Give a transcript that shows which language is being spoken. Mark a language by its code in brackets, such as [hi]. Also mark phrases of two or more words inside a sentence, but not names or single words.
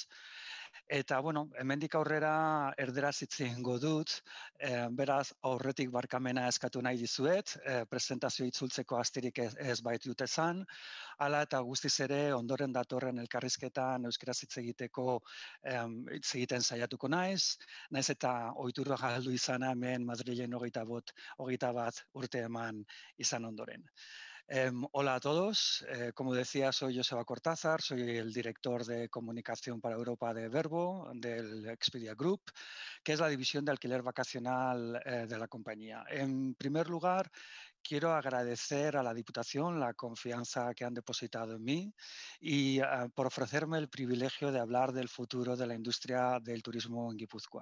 [eu] Eta, bueno, hemendik aurrera erderaz hitz egingo dut, beraz aurretik barkamena eskatu nahi dizuet, presentazio itzultzeko astirik ez baitut esan, hala eta guztiz ere ondoren datorren elkarrizketan euskaraz hitz egiteko hitz egiten saiatuko naiz eta ohitura galdu izana hemen Madrilen 21 urte eman izan ondoren. [es] Hola a todos, como decía, soy Joseba Cortázar, soy el director de comunicación para Europa de Verbo, del Expedia Group, que es la división de alquiler vacacional de la compañía. En primer lugar, quiero agradecer a la Diputación la confianza que han depositado en mí y por ofrecerme el privilegio de hablar del futuro de la industria del turismo en Guipúzcoa.